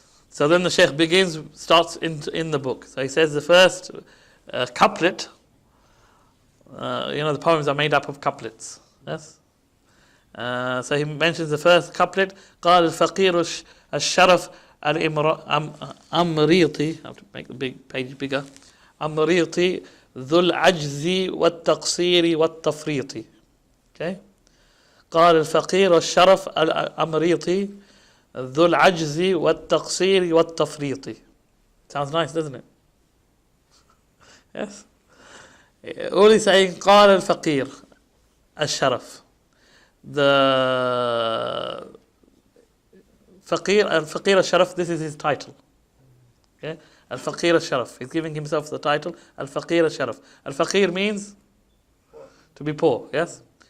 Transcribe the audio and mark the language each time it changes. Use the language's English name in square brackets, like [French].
[English] So then the Shaykh starts in the book. So he says the first couplet, the poems are made up of couplets. Yes? So he mentions the first couplet, [Arabic] قال الفقير الشرف الأمريطي, [English] I have to make the big page bigger, [Arabic] أمريطي ذو العجز والتقصير والتفريط. [English] Okay? [Arabic] قال الفقير الشرف الأمريطي ذو العجز والتقصير والتفريط. [English] Sounds nice, doesn't it? Yes? All he's saying, [Arabic] قال الفقير الشرف. [English] The الفقير الشرف, this is his title. Okay? الفقير الشرف. He's giving himself the title الفقير الشرف. الفقير means to be poor, yes?